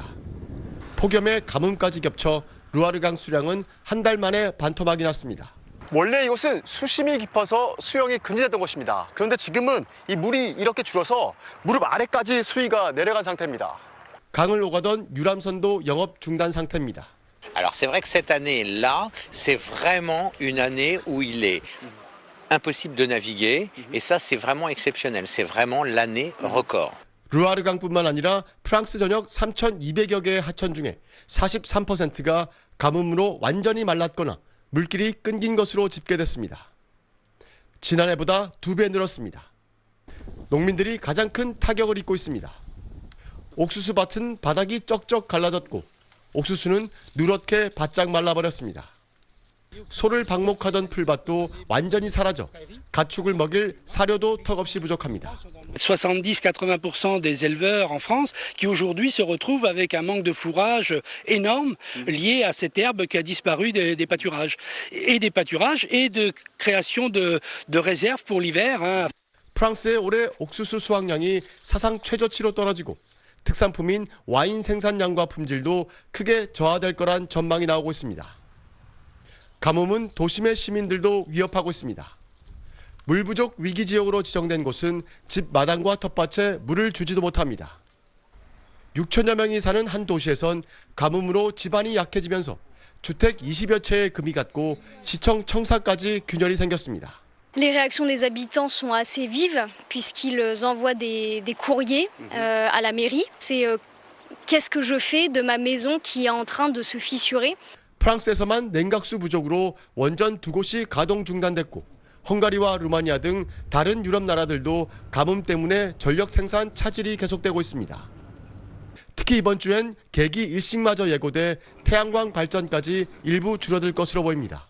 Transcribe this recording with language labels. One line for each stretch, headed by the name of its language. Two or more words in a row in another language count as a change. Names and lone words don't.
Korean: 폭염에 가뭄까지 겹쳐 루아르강 수량은 한 달 만에 반토막이 났습니다. 원래 이곳은 수심이 깊어서 수영이 금지됐던 곳입니다. 그런데 지금은 이 물이 이렇게 줄어서 무릎 아래까지 수위가 내려간 상태입니다. 강을 오가던 유람선도 영업 중단 상태입니다.
French: Alors c'est vrai que cette année-là, c'est vraiment une année où il est impossible de naviguer et ça c'est vraiment exceptionnel, c'est vraiment l'année record.
Korean: 루아르강뿐만 아니라 프랑스 전역 3,200여 개의 하천 중에 43%가 가뭄으로 완전히 말랐거나 물길이 끊긴 것으로 집계됐습니다. 지난해보다 2배 늘었습니다. 농민들이 가장 큰 타격을 입고 있습니다. 옥수수밭은 바닥이 쩍쩍 갈라졌고 옥수수는 누렇게 바짝 말라버렸습니다. 소를 방목하던 풀밭도 완전히 사라져 가축을 먹일 사료도 턱없이 부족합니다.
French: 70-80% des éleveurs en France qui aujourd'hui se retrouvent avec un manque de fourrage énorme lié à cette herbe qui a disparu des pâturages et de création de réserves pour l'hiver.
Korean: 프랑스의 올해 옥수수 수확량이 사상 최저치로 떨어지고 특산품인 와인 생산량과 품질도 크게 저하될 거란 전망이 나오고 있습니다. 가뭄은 도심의 시민들도 위협하고 있습니다. 물 부족 위기 지역으로 지정된 곳은 집 마당과 텃밭에 물을 주지도 못합니다. 6천여 명이 사는 한 도시에선 가뭄으로 집안이 약해지면서 주택 20여 채에 금이 갔고 시청 청사까지 균열이 생겼습니다.
French: Les réactions des habitants sont assez vives puisqu'ils envoient des courriers à la mairie. C'est qu'est-ce que je fais de ma maison qui est en train de se fissurer.
Korean: 프랑스에서만 냉각수 부족으로 원전 2곳이 가동 중단됐고 헝가리와 루마니아 등 다른 유럽 나라들도 가뭄 때문에 전력 생산 차질이 계속되고 있습니다. 특히 이번 주엔 계기 일식마저 예고돼 태양광 발전까지 일부 줄어들 것으로 보입니다.